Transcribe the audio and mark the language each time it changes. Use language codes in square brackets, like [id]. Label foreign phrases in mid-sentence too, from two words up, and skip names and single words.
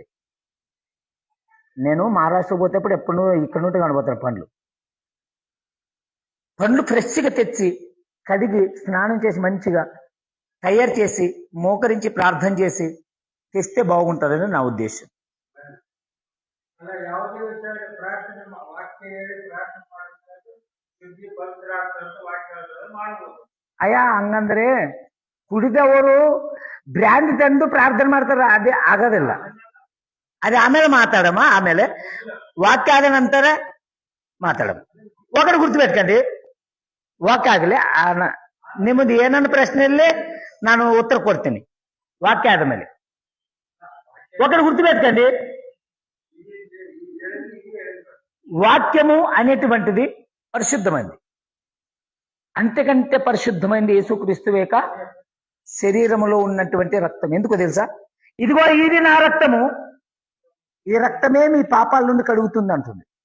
[te] నేను మహారాష్ట్ర పోతేప్పుడు ఎప్పుడు ఇక్కడ నుండి కనబోతాను పండ్లు ఫ్రెష్గా తెచ్చి కడిగి స్నానం చేసి మంచిగా తయారు చేసి మోకరించి ప్రార్థన చేసి తెస్తే బాగుంటుందని నా ఉద్దేశం. [kn] ಅಯ್ಯ ಹಂಗಂದ್ರೆ ಕುಡಿದವರು ಬ್ರ್ಯಾಂಡ್ ತಂದು ಪ್ರಾರ್ಥನೆ ಮಾಡ್ತಾರ, ಅದೇ ಆಗೋದಿಲ್ಲ. ಅದೇ ಆಮೇಲೆ ಮಾತಾಡಮ್ಮ, ಆಮೇಲೆ ವಾಕ್ಯ ಆದ ನಂತರ ಮಾತಾಡಮ್ಮ. [te] ఒకటి గుర్తుపెట్టుకోండి, [kn] ವಾಕ್ಯ ಆಗಲಿ ನಿಮ್ಮದು ಏನನ್ನ ಪ್ರಶ್ನೆಯಲ್ಲಿ ನಾನು ಉತ್ತರ ಕೊಡ್ತೀನಿ ವಾಕ್ಯ ಆದ ಮೇಲೆ. [te] ఒకటి గుర్తుపెట్టుకోండి, వాక్యము అనేటువంటిది పరిశుద్ధమైంది. అంతకంటే పరిశుద్ధమైంది యేసుక్రీస్తు యొక్క శరీరములో ఉన్నటువంటి రక్తం. ఎందుకో తెలుసా? ఇదిగో ఇది నా రక్తము, ఈ రక్తమే మీ పాపాల నుండి కడుగుతుంది అంటుంది.